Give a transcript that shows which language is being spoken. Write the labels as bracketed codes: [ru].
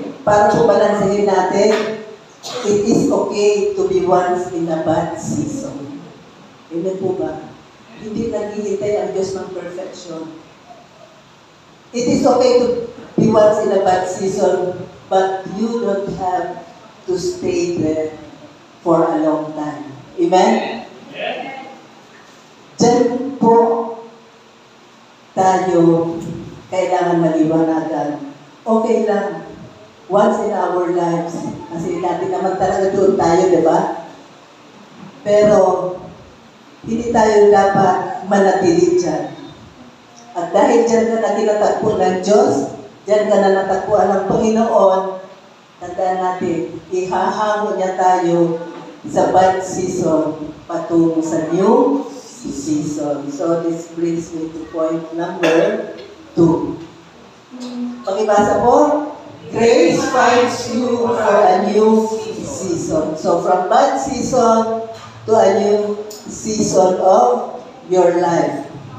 [tl] Para po balansahin natin, [en] it is okay to be once in a bad season. [tl] Amen po ba? Hindi naghihintay ang Diyos ng perfection. [en] It is okay to be once in a bad season, but you don't have to stay there for a long time. [tl] Amen? Diyan po tayo kailangan maliwanagan. Okay lang. [en] Once in our lives. [tl] Kasi natin naman talaga doon tayo, di ba? Pero, hindi tayo dapat manatili dyan. At dahil dyan ka na tinatakbo ng Diyos, dyan ka na natakbuhan ng Panginoon, tandaan natin, ihahango niya tayo sa bad season patungo sa new season. [en] So, this brings me to point number 2. [tl] Pakibasa po. [en] Grace finds you for a new season. So, from bad season to a new season of your life.